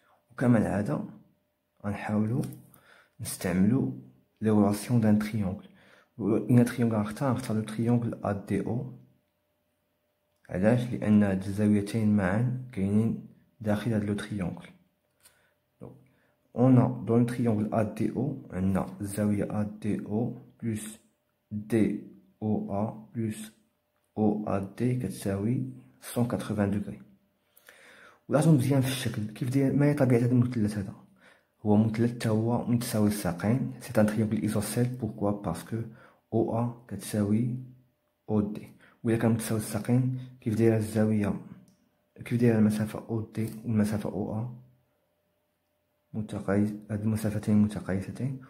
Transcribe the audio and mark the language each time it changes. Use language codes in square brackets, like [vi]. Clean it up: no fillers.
[ar] وكما العادة غنحاولو نستعملو [fr] لي غولاسيون دان تريونغل. [ar] إن تريونغل نختار لو تريونغل ADO. علاش؟ لأن هاد الزاويتين معا كاينين داخل هاد لو تريونغل. [fr] on a dans le triangle ADO on a الزاوية ADO plus DOA plus OAD [ar] كتساوي 180 دوغري. ولاحظوا مزيان في الشكل كيف داير. ما هي طبيعة هذا المثلث؟ هذا هو مثلث تا هو متساوي الساقين. [fr] سي ان تريونغل ايزوسيل. بوركوا؟ باسكو OA كتساوي OD. [ar] وإلا كان متساوي الساقين كيف دايره الزاوية، كيف دايره المسافة OD والمسافة OA هاد المسافتين متقايستين.